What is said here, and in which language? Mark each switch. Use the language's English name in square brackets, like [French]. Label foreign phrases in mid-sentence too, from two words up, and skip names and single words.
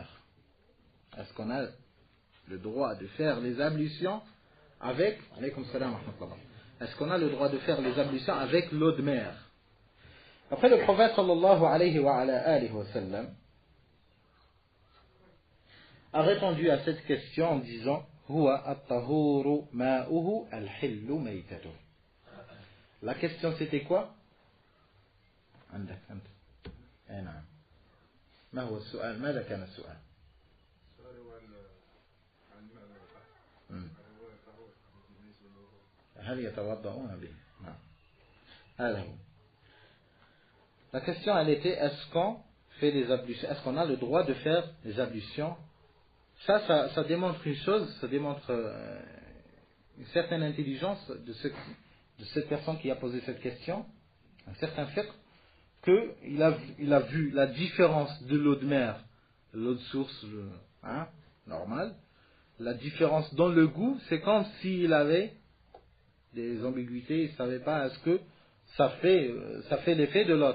[French] Est-ce qu'on a le droit de faire les ablutions avec, [Arabic] عليكم السلام ورحمة الله, [French] est-ce qu'on a le droit de faire les ablutions avec l'eau de mer? Après le prophète [Arabic] صلى الله عليه وسلم [French] a répondu à cette question en disant, [Arabic] هو الطهور ماؤه الحل ميتته. [French] La question c'était quoi? [Arabic] عندك أنت. أي نعم. ما هو السؤال؟ ماذا كان السؤال؟ هل يتوضؤون به؟ نعم. هذا هو. [French] La question elle était, est-ce qu'on fait les ablutions, est-ce qu'on a le droit de faire les ablutions? Ça démontre une chose, ça démontre une certaine intelligence de cette personne qui a posé cette question, un certain fait, qu'il a vu la différence de l'eau de mer, l'eau de source normale, la différence dans le goût, c'est comme s'il avait des ambiguïtés, il ne savait pas est-ce que ça fait l'effet de l'autre.